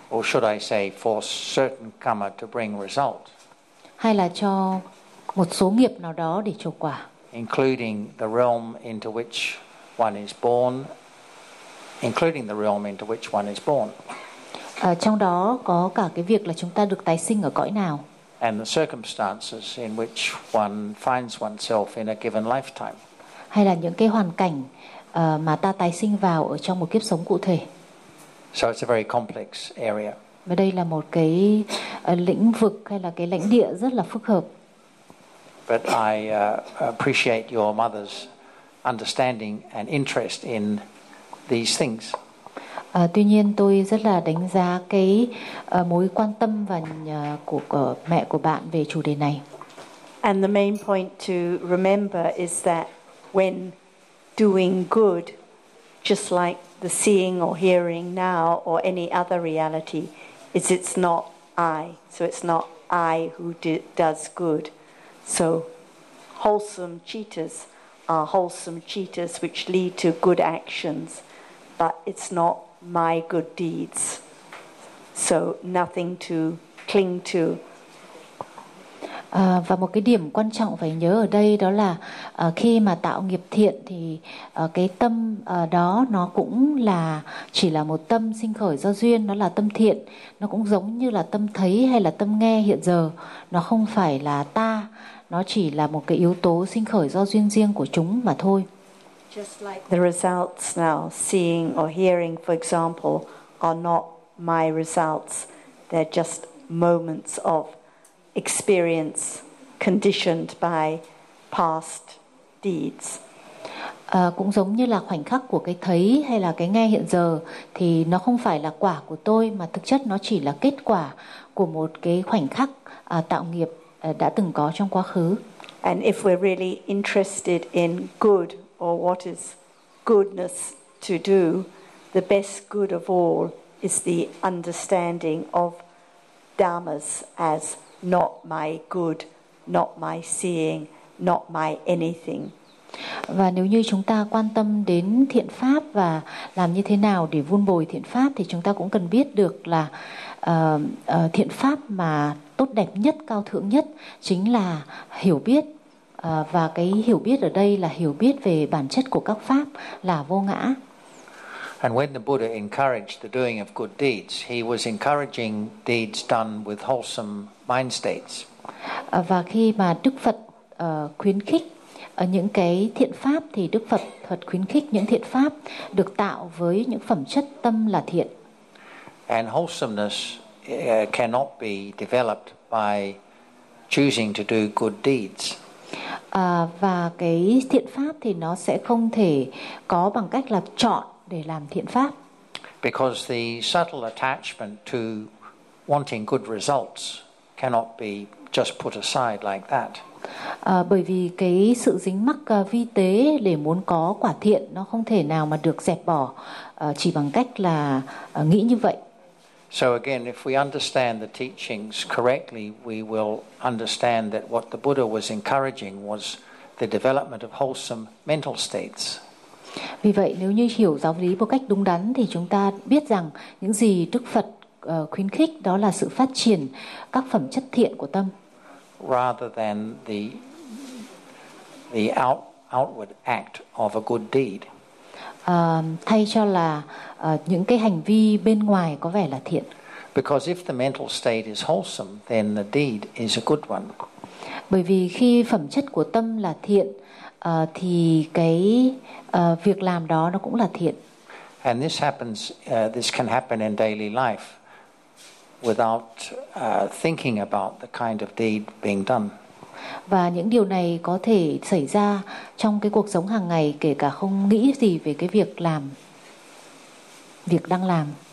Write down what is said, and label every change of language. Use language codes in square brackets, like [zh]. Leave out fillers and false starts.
[en] Or should I say for certain karma to bring result? [vi] Hay là cho một số nghiệp nào đó để trổ quả. [en] Including the realm into which one is born. Including the realm into which one is born. [vi] Trong đó có cả cái việc là chúng ta được tái sinh ở cõi nào. [en] And the circumstances in which one finds oneself in a given lifetime. [vi] Hay là những cái hoàn cảnh mà ta tái sinh vào ở trong một kiếp sống cụ thể. [en] So it's a very complex area. [vi] Và đây là một cái lĩnh vực hay là cái lãnh địa rất là phức hợp. [en] But I appreciate your mother's understanding and interest in these things. [vi] Tuy nhiên tôi rất là đánh giá cái mối quan tâm và của mẹ của bạn về chủ đề này. [en] And the main point to remember is that when doing good, just like the seeing or hearing now or any other reality, it's not I. So it's not I who does good. So wholesome cheetahs are wholesome cheetahs which lead to good actions, but it's not my good deeds. So nothing to cling to. [vi] Và một cái điểm quan trọng phải nhớ ở đây đó là khi mà tạo nghiệp thiện thì cái tâm đó nó cũng là chỉ là một tâm sinh khởi do duyên, nó là tâm thiện, nó cũng giống như là tâm thấy hay là tâm nghe hiện giờ, nó không phải là ta, nó chỉ là một cái yếu tố sinh khởi do duyên riêng của chúng mà thôi. [en] Just like the results now, seeing or hearing, for example, are not my results. They're just moments of experience conditioned by past deeds. [vi] Cũng giống như là khoảnh khắc của cái thấy hay là cái nghe hiện giờ thì nó không phải là quả của tôi mà thực chất nó chỉ là kết quả của một cái khoảnh khắc tạo nghiệp đã từng có trong quá khứ. [en] And if we're really interested in good or what is goodness to do, the best good of all is the understanding of dhammas as not my good, not my seeing, not my anything. [vi] Và nếu như chúng ta quan tâm đến thiện pháp và làm như thế nào để vun bồi thiện pháp thì chúng ta cũng cần biết được là thiện pháp mà tốt đẹp nhất, cao thượng nhất chính là hiểu biết. Và cái hiểu biết ở đây là hiểu biết về bản chất của các pháp là vô ngã. [en] And when the Buddha encouraged the doing of good deeds, he was encouraging deeds done with wholesome mind states. [vi] Và khi mà Đức Phật khuyến khích những cái thiện pháp thì Đức Phật thật khuyến khích những thiện pháp được tạo với những phẩm chất tâm là thiện. [en] And wholesomeness cannot be developed by choosing to do good deeds. [vi] Và cái thiện pháp thì nó sẽ không thể có bằng cách là chọn để làm thiện pháp. [en] Because the subtle attachment to wanting good results cannot be just put aside like that. [vi] Bởi vì cái sự dính mắc vi tế để muốn có quả thiện nó không thể nào mà được dẹp bỏ chỉ bằng cách là nghĩ như vậy. [en] So again, if we understand the teachings correctly, we will understand that what the Buddha was encouraging was the development of wholesome mental states. [vi] Vì vậy, nếu như hiểu giáo lý một cách đúng đắn thì chúng ta biết rằng những gì Đức Phật khuyến khích đó là sự phát triển các phẩm chất thiện của tâm. [en] Rather than the outward act of a good deed. [vi] Thay cho là những cái hành vi bên ngoài có vẻ là thiện. [en] Because if the mental state is wholesome, then the deed is a good one. [vi] Bởi vì khi phẩm chất của tâm là thiện thì cái việc làm đó nó cũng là thiện. [en] And this happens this can happen in daily life without thinking about the kind of deed being done. [vi] Và những điều này có thể xảy ra trong cái cuộc sống hàng ngày kể cả không nghĩ gì về cái việc làm, việc đang làm.